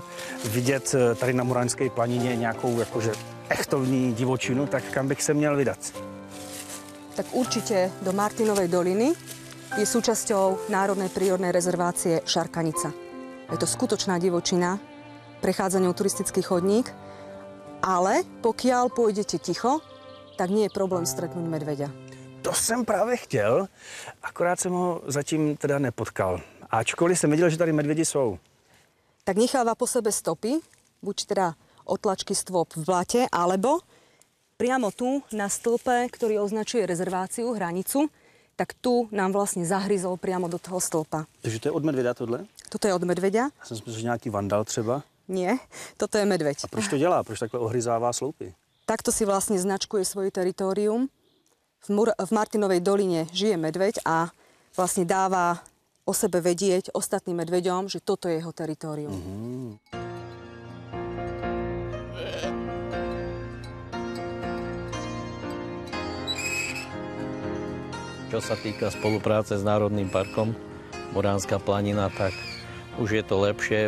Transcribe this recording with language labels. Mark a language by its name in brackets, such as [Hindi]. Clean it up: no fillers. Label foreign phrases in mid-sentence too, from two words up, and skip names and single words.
[Czech] vidět tady na Muraňské planině nějakou jakože echtovní divočinu, tak kam bych se měl vydat? [Slovak] Tak určite do Martinovej doliny je súčasťou Národnej prírodnej rezervácie Šarkanica. Je to skutočná divočina, prechádza ňou turistický chodník, ale pokiaľ pôjdete ticho, tak nie je problém stretnúť medveďa. [Czech] To jsem právě chtěl, akorát jsem ho zatím teda nepotkal. Ačkoliv jsem viděl, že tady medvědi jsou. [Slovak] Tak necháva po sebe stopy, buď teda otlačky stôp v blate, alebo priamo tu na stĺpe, ktorý označuje rezerváciu, hranicu, tak tu nám vlastne zahryzol priamo do toho stĺpa. [Czech] Takže to je od medvěda tohle? [Slovak] Toto je od medveďa? [Czech] Já jsem si myslel, že nějaký vandal třeba. [Slovak] Nie, toto je medveď. [Czech] A proč to dělá? Proč takhle ohryzává sloupy? [Slovak] Takto si vlastne značkuje svoje teritorium. V Martinovej doline žije medveď a vlastne dáva o sebe vedieť ostatným medveďom, že toto je jeho teritorium. Čo sa týka spolupráce s Národným parkom Muránska planina, tak už je to lepšie.